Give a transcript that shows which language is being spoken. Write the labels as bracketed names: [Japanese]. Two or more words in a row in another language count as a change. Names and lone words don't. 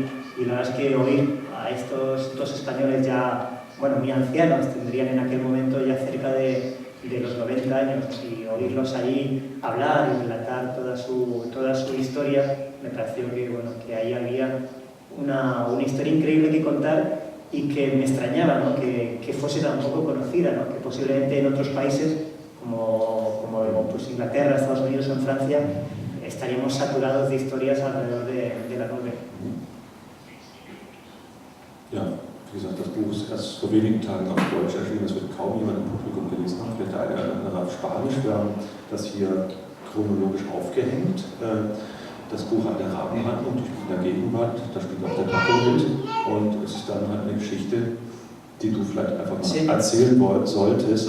[Spanish] Y la verdad es que oír a estos dos españoles ya, muy ancianos, tendrían en aquel momento ya cerca de los 90 años, y oírlos allí hablar y relatar toda su historia, me pareció que ahí había una historia increíble que contar y que me extrañaba, ¿no? que fuese tan poco conocida, ¿no? Que posiblemente en otros países como Inglaterra, Estados Unidos o en Francia estaríamos saturados de historias alrededor de la 9. [German] Ja, wie gesagt, das Buch ist erst vor wenigen Tagen auf Deutsch erschienen, das wird kaum jemand im Publikum gelesen haben, vielleicht der eine oder andere auf Spanisch. Wir haben das hier chronologisch aufgehängt. Das Buch hat eine Rahmenhandlung durch die Gegenwart, da spielt auch der Taco mit, und es ist dann halt eine Geschichte, die du vielleicht einfach mal erzählen solltest.